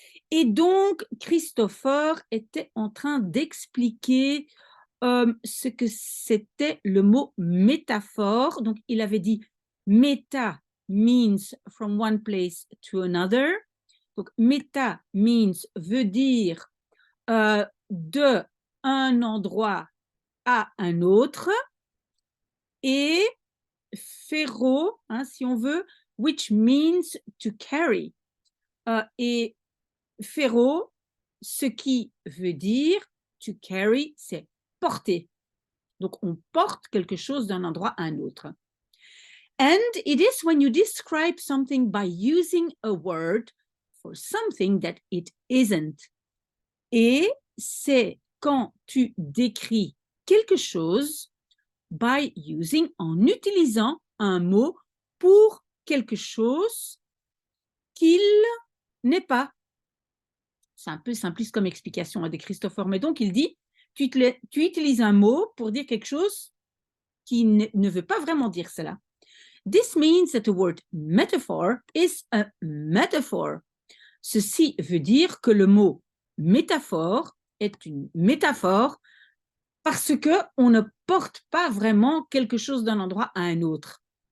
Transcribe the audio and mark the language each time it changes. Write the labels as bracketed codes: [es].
[fr] Et donc, Christopher était en train d'expliquer ce que c'était le mot métaphore. Donc, il avait dit [en] meta means from one place to another. [fr] Donc, [en] meta means [fr] veut dire de un endroit à un autre. Et phero, hein, si on veut, [en] which means to carry. [fr] Et Féro, ce qui veut dire [en] to carry, [fr] c'est porter. Donc, on porte quelque chose d'un endroit à un autre. [en] And it is when you describe something by using a word for something that it isn't. [fr] Et c'est quand tu décris quelque chose [en] by using, [fr] en utilisant un mot pour quelque chose qu'il n'est pas. C'est un peu simpliste comme explication de Christopher, mais donc il dit, tu utilises un mot pour dire quelque chose qui ne veut pas vraiment dire cela. [en] This means that the word metaphor is a metaphor. [fr] Ceci veut dire que le mot métaphore est une métaphore parce qu'on ne porte pas vraiment quelque chose d'un endroit à un autre.